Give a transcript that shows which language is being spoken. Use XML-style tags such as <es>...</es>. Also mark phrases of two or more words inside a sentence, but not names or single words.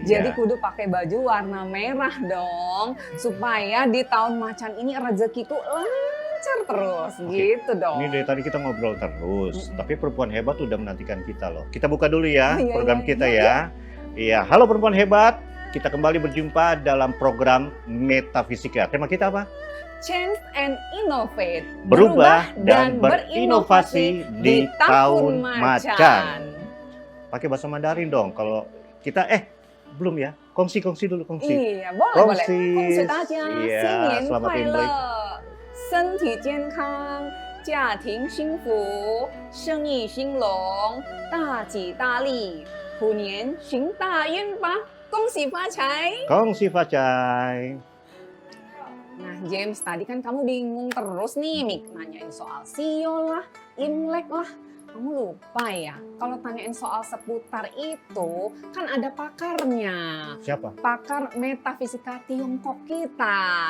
<id>Jadi kudu pakai baju warna merah dong, supaya di tahun macan ini rezekiku lancar terus, Oke. gitu dong. Ini dari tadi kita ngobrol terus, Mm-mm. tapi perempuan hebat udah menantikan kita loh. Kita buka dulu ya Oh, iya, program iya, kita iya, ya. Iya, halo perempuan hebat. Kita kembali berjumpa dalam program Metafisika. Tema kita apa?</id> <en>Change and innovate,</en> <id>Berubah dan berinovasi di tahun macan. Pakai bahasa Mandarin dong. Kalau kita belum ya. Kongsi dulu kongsi. Iya, boleh, Kongsi. boleh.</id> <zh>恭喜大家，</zh> <id>Iya,</id> <zh>新年</zh> <id>selamat</id> <zh>快</zh> <id>Imlek.</id> <zh>乐，身体健康，家庭幸福，生意兴隆，大吉大利，虎年行大运吧！恭喜发财。恭喜发财.</zh> <id>Nah James, tadi kan kamu bingung terus nih, nanyain soal sio lah, Imlek lah. Kamu lupa ya, kalau tanyain soal seputar itu kan ada pakarnya. Siapa? Pakar metafisika Tiongkok kita.</id>